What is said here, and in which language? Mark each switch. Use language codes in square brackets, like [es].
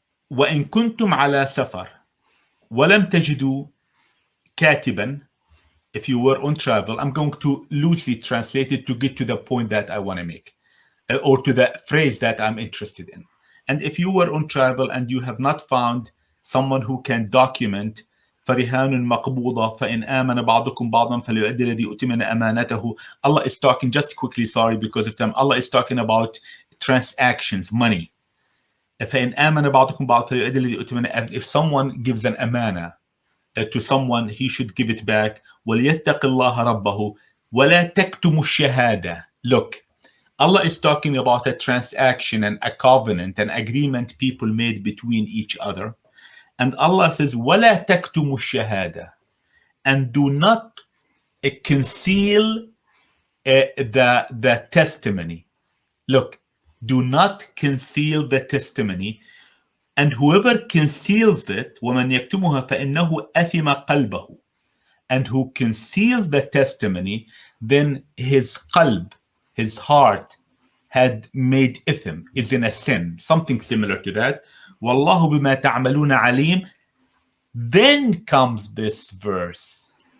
[ar] وإن كنتم على سفر ولم تجدوا كاتبا. [en] If you were on travel, I'm going to loosely translate it to get to the point that I want to make, or to the phrase that I'm interested in. And if you were on travel and you have not found someone who can document [ar] فرهان مقبوضة فإن آمن بعضكم بعضا فليؤدي الذي أؤتمن أمانته. [en] Allah is talking, just quickly, sorry because of time, Allah is talking about transactions, money. [ar] فإن آمن بعضكم بعضا فليؤدي الذي أؤتمن. [en] If someone gives an amana to someone, he should give it back. [ar] وَلْيَتَّقِ اللَّهَ رَبَّهُ وَلَا تَكْتُمُ الشَّهَادَةَ. [en] Look, Allah is talking about a transaction and a covenant, an agreement people made between each other. And Allah says, [ar] وَلَا تَكْتُمُ الشَّهَادَةَ. [en] And do not conceal the testimony. Look, do not conceal the testimony. And whoever conceals it, [ar] وَمَنْ يَكْتُمُهَا فَإِنَّهُ أَثِمَ قَلْبَهُ. [en] And who conceals the testimony, then his qalb, his heart, had made ithim, is in a sin, something similar to that. [ar] وَاللَّهُ بِمَا تَعْمَلُونَ عَلِيمٌ. [en] Then comes this verse.